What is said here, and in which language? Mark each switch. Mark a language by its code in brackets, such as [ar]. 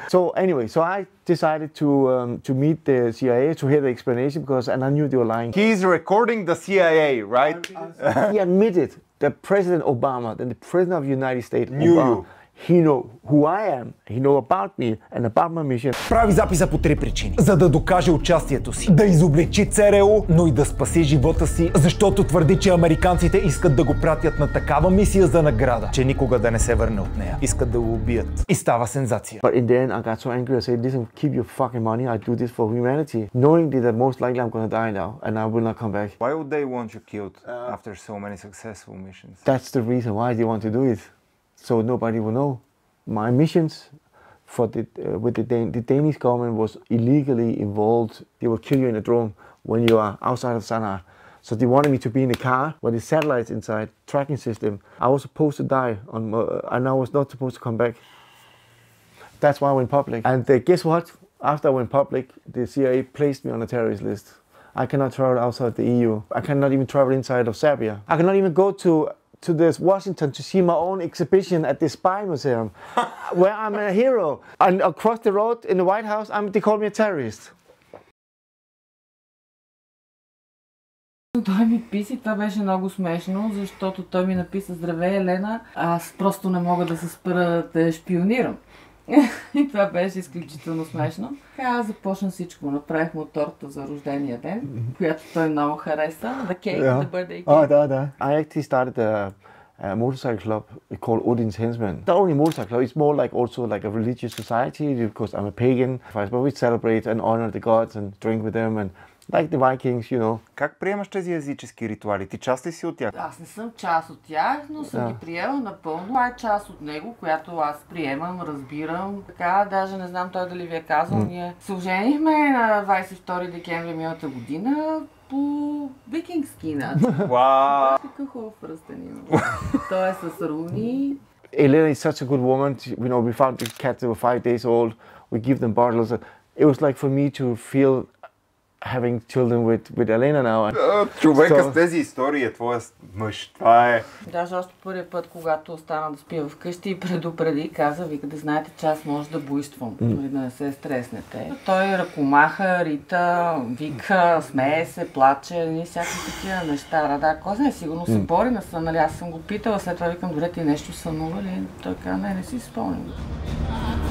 [en] So anyway, so I decided to meet the CIA to hear the explanation and I knew they were lying. He's recording the CIA, right? He admitted that President Obama, then the President of the United States, knew you. He know who I am, he know about me and about my mission. [bg] Прави записа по 3 причини. За да докаже участието си, да изобличи ЦРУ, но и да спаси живота си, защото твърди, че американците искат да го пратят на такава мисия за награда, че никога да не се върне от нея. Искат да го убият. И става сензация. [en] But in the end I got so angry I said, listen, keep your fucking money, I do this for humanity, knowing that most likely I'm gonna die now and I will not come back. Why would they want you killed after so many successful missions? That's the reason why they want to do it. So nobody will know. My missions for with the Danish government was illegally involved. They will kill you in a drone when you are outside of Sana'a. So they wanted me to be in the car with the satellites inside, tracking system. I was supposed to die and I was not supposed to come back. That's why I went public. And guess what? After I went public, the CIA placed me on a terrorist list. I cannot travel outside the EU. I cannot even travel inside of Serbia. I cannot even go to this Washington to see my own exhibition at the Spy Museum, where I'm a hero. And across the road in the White House, they call me a terrorist. [bg] Той ми писа, това беше много смешно, защото той ми написа: здравей, Елена, аз просто не мога да се спра да шпионирам. И това беше изключително смешно. Аз започна всичко. Направих му торта за рождения ден, която той много хареса. [en] The cake, the birthday cake. [bg] Да. [en] I actually started a motorcycle club called Odin's Henchmen. Not only motorcycle club, it's more like also like a religious society because I'm a pagan. But we celebrate and honor the gods and drink with them and Like the Vikings, you know. [bg] Как приемаш тези езически ритуали? Ти част ли си от тях? Аз не съм част от тях, но съм ги приела напълно. Това е част от него, която аз приемам, разбирам. Така, даже не знам той дали ви е казал. Ние се оженихме на 22 декември миналата година по викингски начин. Вау! Какъв хубав пръстен има. Той е с руни. [en] Elena is such a good woman. You know, we found the cats that were 5 days old. We give them bottles. It was like for me to feel having children with Elena now. [bg] Човека с тези истории е твоя мъж. Това е... Даже още първият път, когато остана да спя вкъщи и предупреди, каза, вика да знаете, че аз може да буйствам, дори да не се стреснете. Той ръкомаха, рита, вика, смее се, плаче, и всякакви такива неща. Да, кой знае, сигурно се бори на сън, нали? Аз съм го питала, след това викам, добре, ти нещо сънува ли? Той каза, не си спомням.